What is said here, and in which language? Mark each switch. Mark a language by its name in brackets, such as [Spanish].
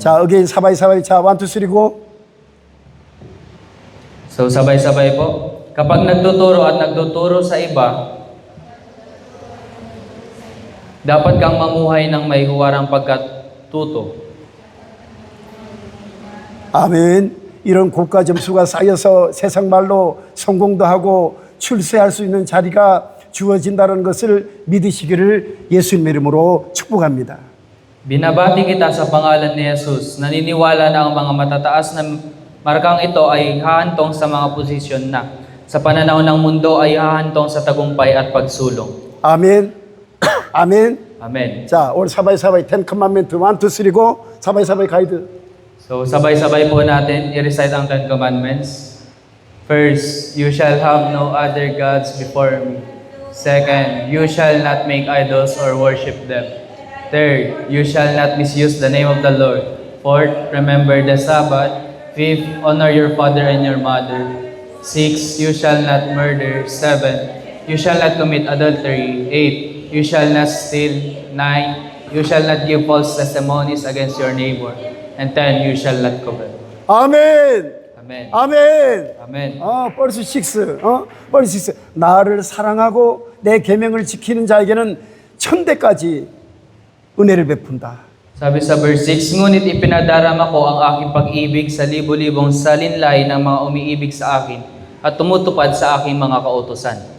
[Korean] 자, again, 사바이. 자, 1, 2, 3 go. [Filipino] So sabay-sabay po. Kapag nagtuturo at nagtuturo sa iba, dapat kang mamuhay ng may huwarang pagkatuto. [Korean] 아멘. 이런 고가 점수가 쌓여서 세상 말로 성공도 하고 출세할 수 있는 자리가 주어진다는 것을 믿으시기를 예수님 이름으로 축복합니다. [Filipino] Binabati kita sa pangalan ni Jesus. Naniniwala na ang mga matataas na markang ito ay hahantong sa mga posisyon na sa pananaw ng mundo ay hahantong sa tagumpay at pagsulong. [Korean] 아멘. 아멘. [English] Amen. [Korean] 자, 오늘 사바이 10 commandment 1, 2, 3 go. 사바이 가이드. [Filipino] So sabay-sabay po natin i-recite ang 10 Commandments. [English] First, you shall have no other gods before me. Second, you shall not make idols or worship them. Third, you shall not misuse the name of the Lord. Fourth, remember the Sabbath. Fifth, honor your father and your mother. 6, you shall not murder. 7, you shall not commit adultery. 8, you shall not steal. 9, you shall not give false testimonies against your neighbor. And 10, you shall not covet. [Korean] 아멘. [English] Amen. [Korean] 아멘. [English] Amen. [Korean] 벌스 6. 벌스 6. 나를 사랑하고 내 계명을 지키는 자에게는 천대까지 은혜를 베푼다. [Filipino] Sabi sa verse 6, ngunit ipinadarama ko ang aking pag-ibig sa libo-libong salinlay ng mga umiibig sa akin at tumutupad sa aking mga kautusan.